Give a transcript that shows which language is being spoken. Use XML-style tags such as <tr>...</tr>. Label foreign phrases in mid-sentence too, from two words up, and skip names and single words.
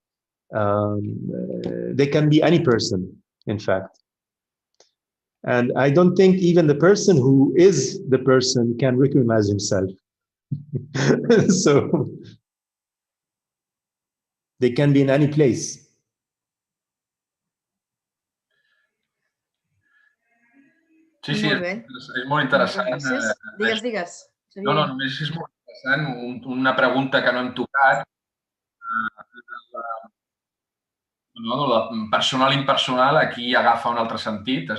<en>They can be any person, in fact. And I don't think even the person who is the person can recognize himself. So they can be in any place.</en> <ca>Sí, és molt interessant. Digues. No, només és molt interessant. Una pregunta que no hem tocat. La personal-impersonal aquí agafa un altre sentit.</ca>